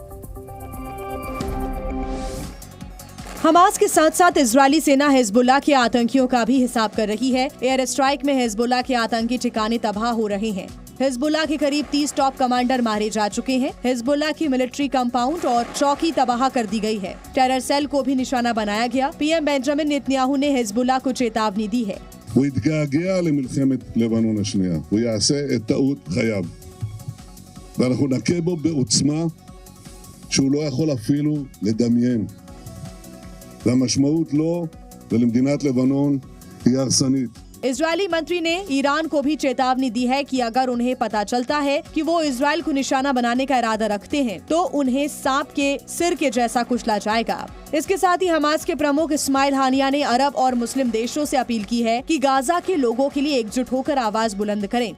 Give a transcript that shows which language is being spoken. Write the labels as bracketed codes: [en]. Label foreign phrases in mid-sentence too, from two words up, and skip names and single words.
[hi] हमास के साथ साथ इजरायली सेना हिजबुल्लाह के आतंकियों का भी हिसाब कर रही है। [en] air strike [hi] में हिजबुल्लाह के आतंकी ठिकाने तबाह हो रहे हैं। हिजबुल्लाह के करीब 30 [en] top commander [hi] मारे जा चुके हैं। हिजबुल्लाह की [en] military compound [hi] और चौकी तबाह कर दी गई है। [en] terror cell [hi] को भी निशाना बनाया गया। पीएम बेंजामिन नेतन्याहू ने हिजबुल्लाह को चेतावनी दी है। [he] הוא יתגעגע למלחמת לבנון השנייה. הוא יעשה את טעות חייו. ואנחנו נכה בו בעוצמה שהוא לא יכול אפילו לדמיין. והמשמעות לו ולמדינת לבנון היא הרסנית. [hi] इजरायली मंत्री ने ईरान को भी चेतावनी दी है कि अगर उन्हें पता चलता है कि वो इजरायल को निशाना बनाने का इरादा रखते हैं तो उन्हें सांप के सिर के जैसा कुचला जाएगा। इसके साथ ही हमास के प्रमुख इस्माइल हानिया ने अरब और मुस्लिम देशों से अपील की है कि गाजा के लोगों के लिए एकजुट होकर आवाज बुलंद करें।